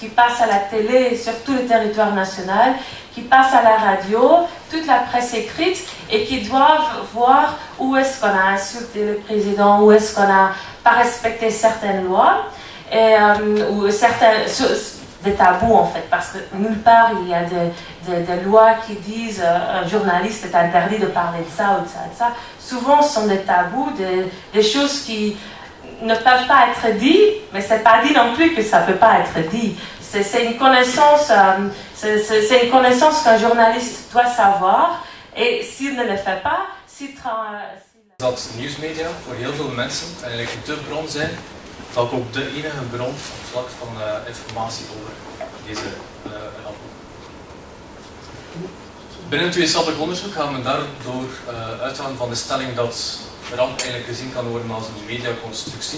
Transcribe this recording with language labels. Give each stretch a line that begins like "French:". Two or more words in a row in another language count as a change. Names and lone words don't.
French: passent à la télé sur tout le territoire national, qui passent à la radio, toute la presse écrite, et qui doivent voir où est-ce qu'on a insulté le président, où est-ce qu'on n'a pas respecté certaines lois, et, ou des tabous en fait, parce que nulle part il y a des lois qui disent un journaliste est interdit de parler de ça ou de ça, de ça. Souvent ce sont des tabous, des choses qui ne peuvent pas être dites, mais c'est pas dit non plus que ça peut pas être dit. C'est une connaissance, c'est une connaissance qu'un journaliste doit savoir, et s'il ne le fait pas,
Dutch: dat nieuwsmedia voor heel veel mensen eigenlijk de bron zijn, vaak ook de enige bron op vlak van informatie over deze ramp. Binnen het wetenschappelijk onderzoek gaan we daardoor uitgaan van de stelling dat de ramp eigenlijk gezien kan worden als een mediaconstructie.